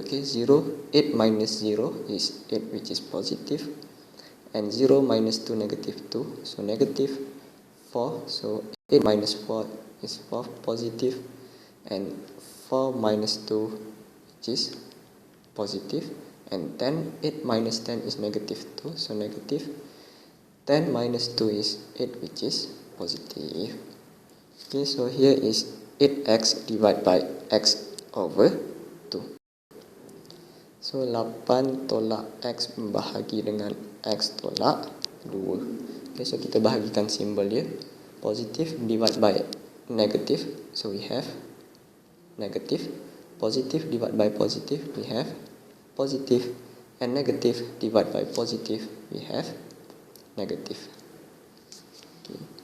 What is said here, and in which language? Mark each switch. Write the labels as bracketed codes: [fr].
[en] Okay, 0, 8 minus 0 is 8, which is positive, and 0 minus 2, negative 2, so negative 4, so 8 minus 4 is 4, positive, and 4 minus 2, which is positive, and 10, 8 minus 10 is negative 2, so negative, 10 minus 2 is 8, which is positive. Okay, so here is 8x divided by x over 2. [ms] So 8 tolak x bahagi dengan x tolak 2. Okay, so kita bahagikan simbol dia. [en] Positive divided by negative, so we have negative. Positive divided by positive, we have positive. And negative divided by positive, we have negative. Okay.